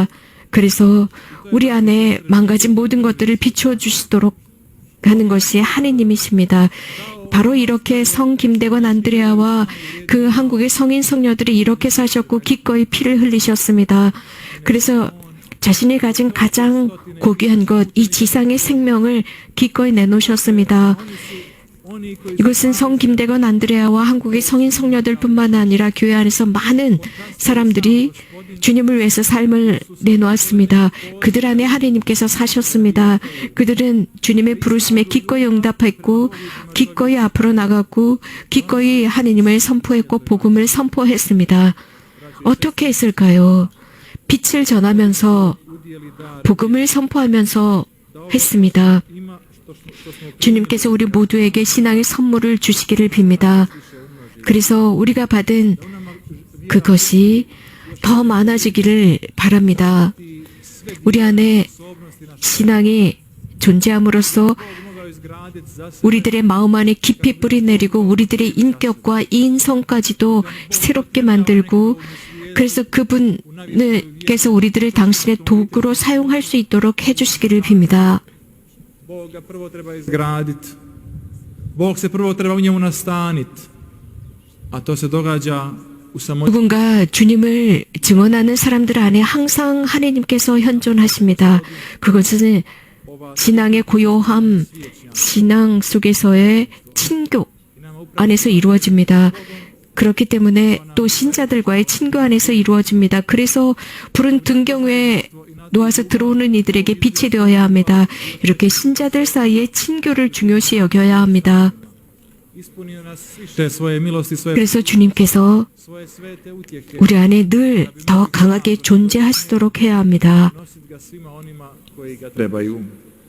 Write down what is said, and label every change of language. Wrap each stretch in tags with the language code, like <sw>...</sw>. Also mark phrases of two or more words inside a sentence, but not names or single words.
<ko>그래서 우리 안에 망가진 모든 것들을 비춰주시도록 하는 것이 하느님이십니다. 바로 이렇게 성 김대건 안드레아와 그 한국의 성인 성녀들이 이렇게 사셨고 기꺼이 피를 흘리셨습니다. 그래서 자신이 가진 가장 고귀한 것, 이 지상의 생명을 기꺼이 내놓으셨습니다.</ko> <hr>oni koji</hr> <ko>이것은 성 김대건 안드레아와 한국의 성인 성녀들뿐만 아니라 교회 안에서 많은 사람들이 주님을 위해서 삶을 내놓았습니다. 그들 안에 하느님께서 사셨습니다. 그들은 주님의 부르심에 기꺼이 응답했고 기꺼이 앞으로 나갔고 기꺼이 하느님을 선포했고 복음을 선포했습니다. 어떻게 했을까요? 빛을 전하면서</ko> <hr>udjeli dar</hr> <ko>복음을 선포하면서 했습니다.</ko> <hr>ima što smo</hr> <ko>주님께서 우리 모두에게 신앙의 선물을 주시기를 빕니다. 그래서 우리가 받은 그것이 더 많아지기를 바랍니다. 우리 안에 신앙이 존재함으로써</ko> <hr>mogao izgraditi za sebe</hr> <ko>우리들의 마음 안에 깊이 뿌리 내리고 우리들의 인격과 인성까지도 새롭게 만들고 그래서 그분께서 우리들을 당신의 도구로 사용할 수 있도록 해주시기를 빕니다.</ko> <hr>Boga prvo treba izgraditi. Bog se prvo treba u njemu nastaniti. A to se događa u samoći.</hr> <ko>누군가 주님을 증언하는 사람들 안에 항상 하나님께서 현존하십니다. 그것은 신앙의 고요함, 신앙 속에서의 친교 안에서 이루어집니다. 그렇기 때문에 또 신자들과의 친교 안에서 이루어집니다. 그래서 푸른 등경에 놓아서 들어오는 이들에게 빛이 되어야 합니다. 이렇게 신자들 사이에 친교를 중요시 여겨야 합니다.</ko> <hr>Ispunio nas više svoje milosti,</hr> <ko>그래서 주님께서</ko> <hr>svoje svete utjehe.</hr> <ko>우리 안에 늘 더 강하게 존재하시도록 해야 합니다.</ko> <hr>Nosit ga svima onima koji ga trebaju.</hr>